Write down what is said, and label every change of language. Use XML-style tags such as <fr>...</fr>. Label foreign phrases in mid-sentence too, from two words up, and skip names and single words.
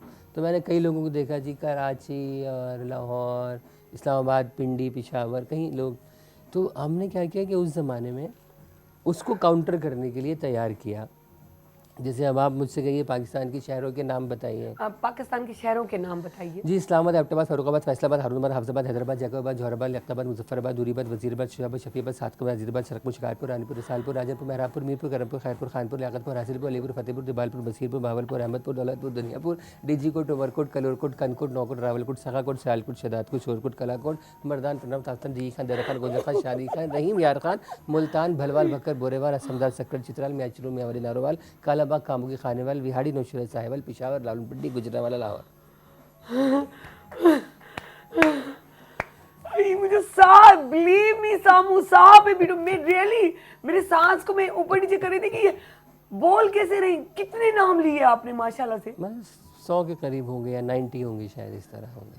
<hi>तो मैंने कई लोगों को देखा जी, कराची और लाहौर, इस्लामाबाद, पिंडी, पेशावर, कहीं लोग, तो हमने क्या किया कि उस ज़माने में उसको काउंटर करने के लिए तैयार किया। जैसे अब आप मुझसे कहिए पाकिस्तान के शहरों के नाम बताइए। आप पाकिस्तान के शहरों के नाम बताइए। जी, इस्लामाबाद, एबटाबाद, फरुखाबाद, फैसलाबाद, हारूनाबाद, हाफजाबाद, हैदराबाद, जैकबाबाद, जौहराबाद, लियाकताबाद, मुजफ्फराबाद, दूरीबाद, वजीराबाद, शोजाबाद, शफीबाद, सादकाबाद, अजीराबाद, शरकपुर, शिकारपुर, रानीपुर, रसालपुर, राजनपुर, मेहरापुर, मीरपुर, करमपुर, खैरपुर, खानपुर, लियाकतपुर, हासिलपुर, अलीपुर, फतेहपुर, दिबालपुर, बसीरपुर, भावलपुर, अहमदपुर, दौलतपुर, दुनियापुर, डीजीकोट, उमरकोट, कलोरकोट, कनकोट, नौकोट, रावलकोट, सखाकोट, सियालकोट, शदादकोट, शोरकोट, कलाकोट, मर्दान, प्रणव, ताफ्तान, जी खान, दरा खान, गोजा खान, शादी खान, रहीम, यार खान, मुल्तान, भलवाल, भक्कर, बोरेवाल, असमदार, सक्कर, चित्राल, मियाचरू, मियावली, नारोवाल, कालाबाग, कामुकी, खानेवाल, विहाड़ी, नौशेरा, साहिवाल, पिशावर, रावलपिंडी, गुजरांवाला, लाहौर। मुझे सांस,</hi> <en>believe me</en> <hi>सामू, सांप है बीटू, मैं रियली मेरे सांस को मैं ऊपर नीचे कर रही थी कि ये बोल कैसे रही। कितने नाम लिए आपने माशाल्लाह से? बस 100 के करीब होंगे या 90 होंगे शायद, इस तरह होंगे।</hi>